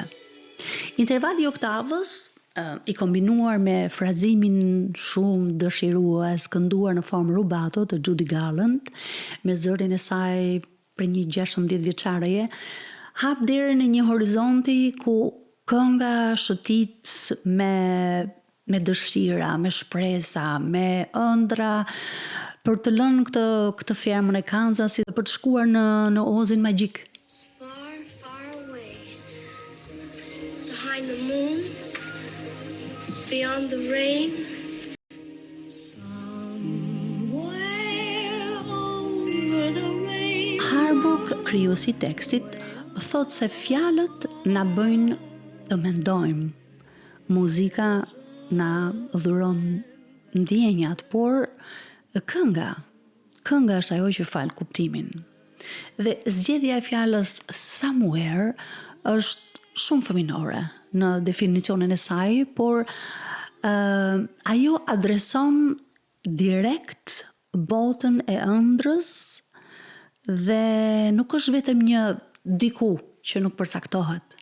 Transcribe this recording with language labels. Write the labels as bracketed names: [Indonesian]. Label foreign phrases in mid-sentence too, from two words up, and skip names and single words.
[Albanian] Intervali i oktavës i kombinuar me frazimin shumë dëshirues kënduar në formë rubato të Judy Garland me zërin e saj për një 16 vjeçareje, hap derën në një horizonti ku kënga shëtit me dëshira, me shpresa, me ëndra për të lënë këtë fermën e Kansasit dhe për të shkuar në ozin magjik. [English] Far, far away, behind the moon, beyond the rain, somewhere over the rain. [Albanian] Harbuk, krijuesi i tekstit, thot se fjalët na bëjnë të mendojmë. Muzika na dhuron ndjenjat, por kënga është ajo që fal kuptimin. Dhe zgjedhja e fjalës somewhere është shumë fëminore në definicionin e saj, por ajo adreson direkt botën e ëndrës dhe nuk është vetëm një diku që nuk përcaktohet.